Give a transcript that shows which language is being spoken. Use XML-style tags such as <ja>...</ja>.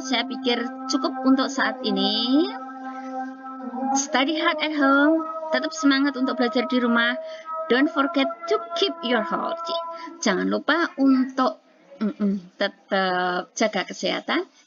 <id>Saya pikir cukup untuk saat ini.</id> <en>Study hard at home.</en> <id>Tetap semangat untuk belajar di rumah.</id> <en>Don't forget to keep your health.</en> <id>Jangan lupa untuk tetap jaga kesehatan.</id>